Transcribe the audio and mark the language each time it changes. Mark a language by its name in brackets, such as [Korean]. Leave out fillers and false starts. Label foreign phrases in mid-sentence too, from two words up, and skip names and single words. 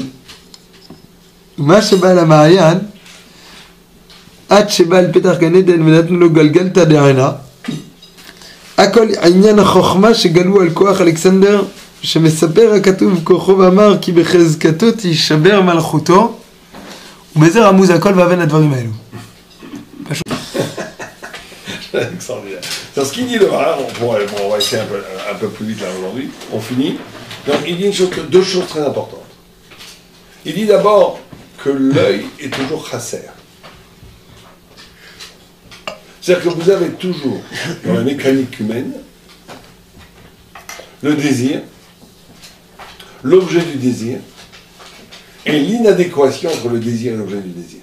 [Hebrew] ומה שבא למעיין, עד שבא אל פתח גן עדן ונתנו לו גלגלתא דעיינה, הכל עניין החוכמה שגלו על כוח אלכסנדר, שמספר הכתוב כוחו ואמר כי בחזקתו תישבר מלכותו, ובזה רמוז הכל והבן הדברים האלו. פשוט. [French] Extraordinaire. C'est ce qu'il dit le Maharal, on va essayer un peu plus vite là aujourd'hui, on finit. Donc il dit deux choses très importantes. Il dit d'abord que l'œil est toujours chasser. C'est-à-dire que vous avez toujours, dans la mécanique humaine, le désir, l'objet du désir, et l'inadéquation entre le désir et l'objet du désir.